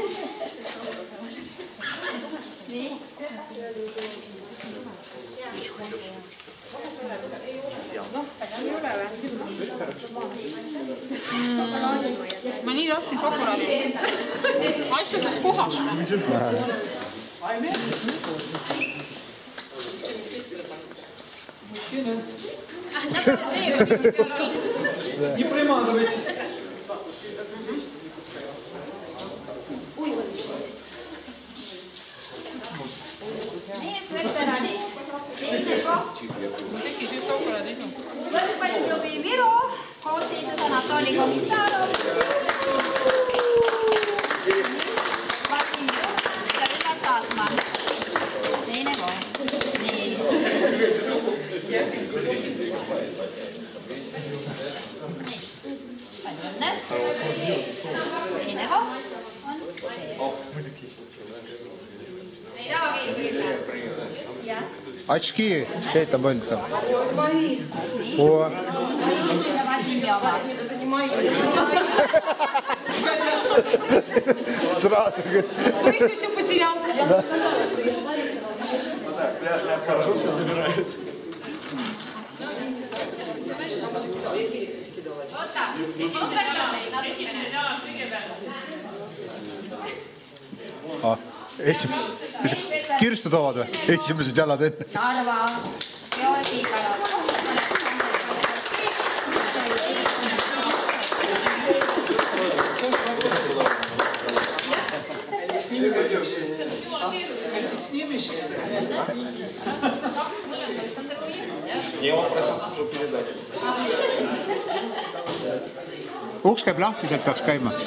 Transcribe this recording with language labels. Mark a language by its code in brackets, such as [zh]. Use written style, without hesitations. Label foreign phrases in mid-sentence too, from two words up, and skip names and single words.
[et] Nii. Ma nii tahtsin šokolaadi. Asjades kohas. [ru] Не примазывайтесь. [et] Meesveterani. Teine koht. Tekkis just šokolaadi isu. Võrkpalliklubi Viro. Koosseisus Anatoli Komissarov. Vasim Juht ja Ülar Saatman. Teine koht. Nii. Palju õnne. Teine koht on ei tahagi. Jah. [ru] Очки, чей это будет там? О. Сразу. Кто еще что потерял? Хорошо все собирают. [et] Kirstu toovad või? Esimesed jalad enne. Narva, Georgi Kalab. [ru] Я вам просил уже передать. [et] Uks käib lahti, sealt peaks käima.